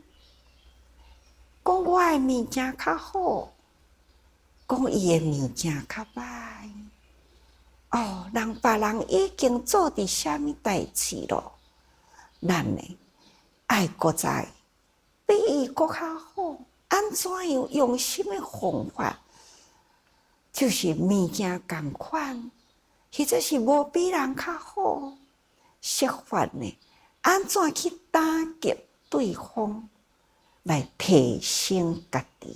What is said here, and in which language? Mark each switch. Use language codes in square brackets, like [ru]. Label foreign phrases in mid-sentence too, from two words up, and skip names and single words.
[nan] 讲我诶物件较好，讲伊诶物件较歹。哦，别人已经做伫啥物代志咯，咱呢爱搁再比伊搁较好。安怎样用什么方法？就是物件同款，或者是无比人较好，设法呢，安怎去打击对方，来提升家己？